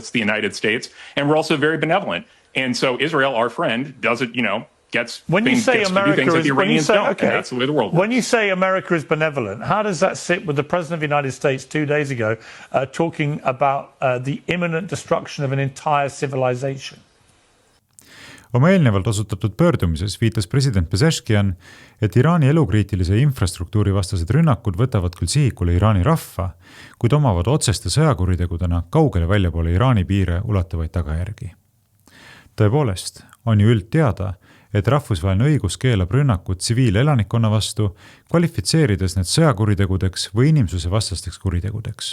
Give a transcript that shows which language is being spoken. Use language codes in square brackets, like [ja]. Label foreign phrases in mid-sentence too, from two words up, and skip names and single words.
[en] It's the United States, and we're also very benevolent. And so Israel, our friend, does it, gets to do things that the Iranians don't. Okay, and that's the way the world works. When you say America is benevolent, how does that sit with the President of the United States 2 days ago talking about the imminent destruction of an entire civilization? [et] Oma eelnevalt osutatud pöördumises viitas president Pezeshkian, et Iraani elukriitilise infrastruktuuri vastased rünnakud võtavad küll sihikule Iraani rahva, kuid omavad otseste sõjakuritegudena kaugele väljapoole Iraani piire ulatuvaid tagajärgi. Tõepoolest, on ju üldteada, et rahvusvaheline õigus keelab rünnakud tsiviilelanikkonna vastu, kvalifitseerides need sõjakuritegudeks või inimsuse vastasteks kuritegudeks.